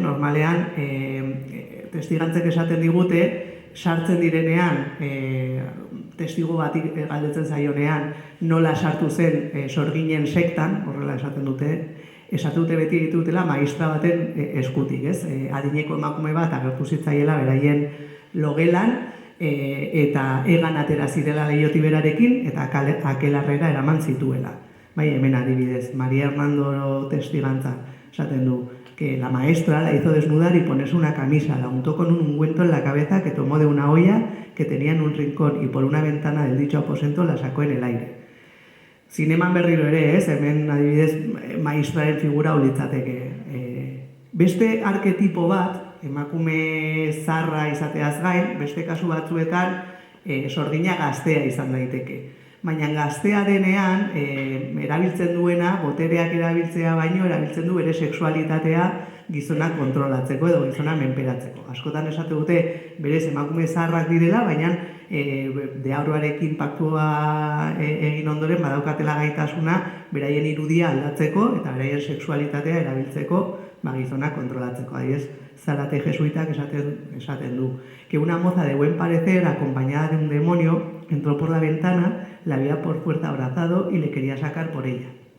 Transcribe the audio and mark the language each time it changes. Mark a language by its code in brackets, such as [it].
[eu] Normalean, testigantzek esaten digute, sartzen direnean, testigo bat galdetzen zaionean, nola sartu zen sorginen sektan, horrela esaten dute beti ditutela maistra baten eskutik, ez? Adineko emakume bat agertu zitzaiela beraien logelan, eta egan atera zirela leioti berarekin, eta akelarrera eraman zituela. Bai, hemen adibidez, María Hernando testigantza esaten du, [es] que la maestra la hizo desnudar y ponerse una camisa, la untó con un ungüento en la cabeza que tomó de una olla que tenía en un rincón y por una ventana del dicho aposento la sacó en el aire. [eu] Zineman berriro ere, ez, hemen adibidez maestraren figura ulitzateke. Beste arketipo bat, emakume zarra izateaz gain, beste kasu batzuetan sorgina gaztea izan daiteke. Baina gaztea denean, erabiltzen duena, botereak erabiltzea baino, erabiltzen du bere sexualitatea gizonak kontrolatzeko edo gizona menperatzeko. Askotan esate dute berez emakume zaharrak direla, baina deabruarekin paktua egin ondoren badaukatela gaitasuna beraien irudia aldatzeko eta beraien sexualitatea erabiltzeko gizonak kontrolatzeko. Adibidez, Zárate jesuitak esaten du [es] que una moza de buen parecer, acompañada de un demonio, entró por la ventana, la había por fuerza abrazado y le quería sacar por ella.